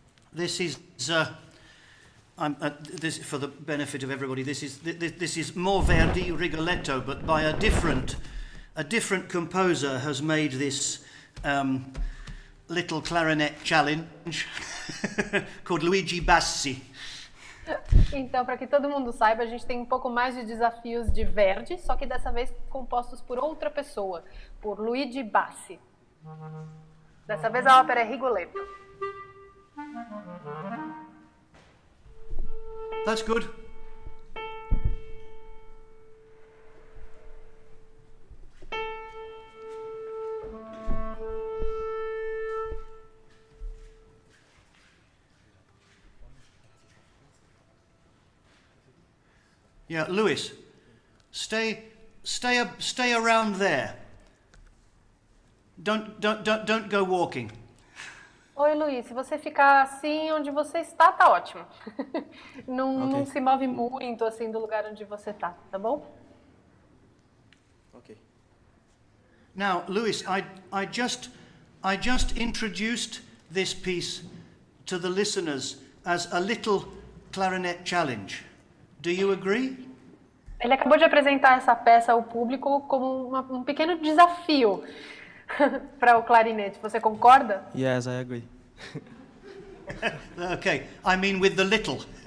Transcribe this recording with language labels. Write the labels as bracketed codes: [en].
[en] This is, this for the benefit of everybody. This is more Verdi Rigoletto, but by a different composer has made this little clarinet challenge called Luigi Bassi. [pt] Então, para que todo mundo saiba, a gente tem um pouco mais de desafios de Verdi, só que dessa vez compostos por outra pessoa, por Luigi Bassi. Dessa vez a ópera é Rigoletto. [en] That's good. Yeah, Louis, stay around there. Don't go walking. [pt] Oi, Luiz, se você ficar assim onde você está, tá ótimo. Não se move muito assim do lugar onde você tá bom? Ok. [en] Now, Louis, I just introduced this piece to the listeners as a little clarinet challenge. Do you agree? [pt] Ele acabou de apresentar essa peça ao público como um pequeno desafio para o clarinete. Você concorda? [en] Yes, I agree. Okay, I mean with the little.